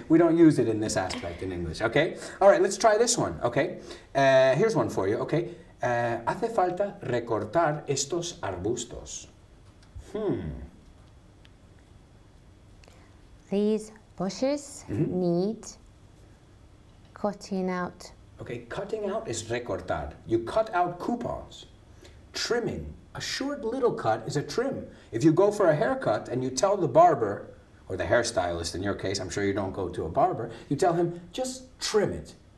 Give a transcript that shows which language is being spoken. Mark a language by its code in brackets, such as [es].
[en] We don't use it in this aspect in English, okay? All right, let's try this one, okay? Here's one for you, okay? [es] Hace falta recortar estos arbustos. [en] These bushes need cutting out. Okay, cutting out is recortar. You cut out coupons. Trimming. A short little cut is a trim. If you go for a haircut and you tell the barber, or the hairstylist in your case, I'm sure you don't go to a barber, you tell him, just trim it.